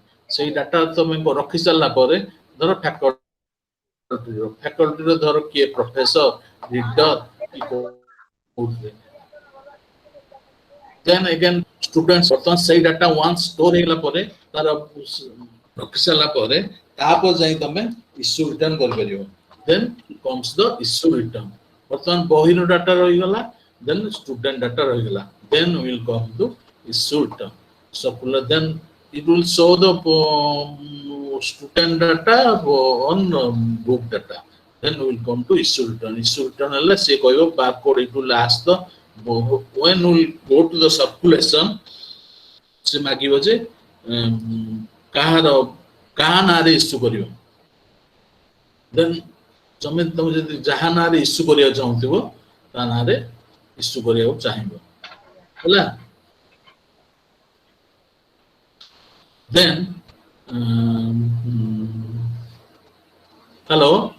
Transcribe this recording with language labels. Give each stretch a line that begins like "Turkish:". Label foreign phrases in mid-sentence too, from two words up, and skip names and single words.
Odia: ସେଇ ଡାଟା ତମେ ରଖି ସାରିଲା ପରେ ଧର ଫ୍ୟାକଲ୍ଟିର ଧର କିଏ
English: professor, reader
Odia: କି କୋଉଥିରେ
English: then again students
Odia: ବର୍ତ୍ତମାନ ସେଇ ଡାଟା
English: once store
Odia: ହେଇଗଲା ପରେ ତାର ରଖି ସାରିଲା ପରେ ତାପରେ ଯାଇ ତମେ
English: issue return
Odia: କରିପାରିବ।
English: then comes the issue return.
Odia: ବର୍ତ୍ତମାନ ବହିର ଡାଟା ରହିଗଲା,
English: then student data
Odia: ରହିଗଲା,
English: then will come to issue return. Then it will show the student data on book data. Then we will come to issue return. Issue return
Odia: ହେଲେ ସେ କହିବ
English: barcode it will ask the when we go to the circulation
Odia: ସେ ମାଗିବ ଯେ କାହା ନାଁରେ ଇସ୍ୟୁ କରିବ। ଦେନ୍ ତମେ ଯଦି ଯାହା ନାଁରେ ଇସ୍ୟୁ କରିବାକୁ ଚାହୁଁଥିବ ତା ନାଁରେ ଇସ୍ୟୁ କରିବାକୁ ଚାହିଁବ ହେଲା।
English: Then hello